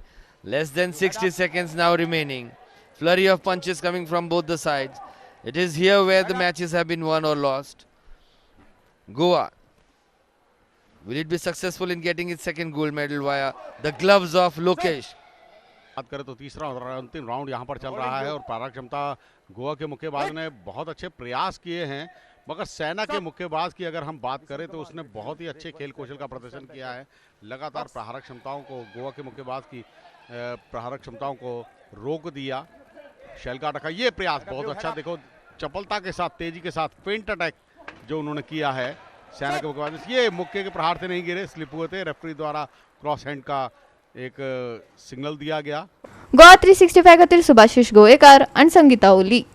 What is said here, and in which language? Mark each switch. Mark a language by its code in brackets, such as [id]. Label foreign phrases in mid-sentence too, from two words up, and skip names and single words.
[en] Less than 60 seconds now remaining. Flurry of punches coming from both the sides. It is here where the matches have been won or lost. Goa, will it be successful in getting its second gold medal via the gloves of Lokesh? [hi] बात करें तो तीसरा और अंतिम राउंड यहाँ पर चल रहा है और पारा क्षमता गोवा के मुक्केबाज ने बहुत अच्छे प्रयास किए हैं, मगर सेना के मुक्केबाज की अगर हम बात करें तो उसने बहुत ही अच्छे खेल कौशल का प्रदर्शन किया है। लगातार प्रहारक क्षमताओं को गोवा के मुक्केबाज की प्रहारक क्षमताओं को रोक दिया। शेल का रखा ये प्रयास बहुत अच्छा, देखो चपलता के साथ तेजी के साथ [en] feint attack [hi] जो उन्होंने किया है सेना के मुक्केबाज। ये मुक्के के प्रहार से नहीं गिरे, स्लिप हुए थे। रेफरी द्वारा [en] cross hand [hi] का एक सिग्नल दिया गया। [kok] गोवा 365 खातीर सुभाशिश गोवेकार आणि संगीता ओली।